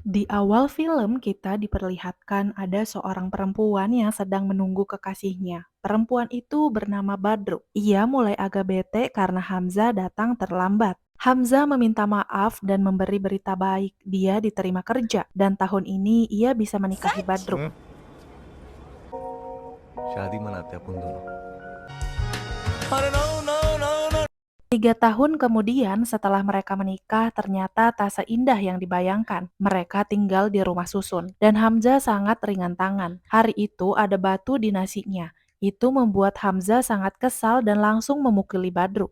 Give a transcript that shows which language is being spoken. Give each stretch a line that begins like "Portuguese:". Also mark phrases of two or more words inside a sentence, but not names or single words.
Indonesian: Di awal film kita diperlihatkan ada seorang perempuan yang sedang menunggu kekasihnya. Perempuan itu bernama Badru. Ia mulai agak bete karena Hamzah datang terlambat. Hamzah meminta maaf dan memberi berita baik. Dia diterima kerja dan tahun ini ia bisa menikahi Badru.
Hindi: हम्म, शादी मनाते हैं अपन दोनों।
Indonesian: 3 tahun kemudian setelah mereka menikah, ternyata tak seindah yang dibayangkan. Mereka tinggal di rumah susun, dan Hamzah sangat ringan tangan. Hari itu ada batu di nasinya. Itu membuat Hamzah sangat kesal dan langsung memukuli Badru.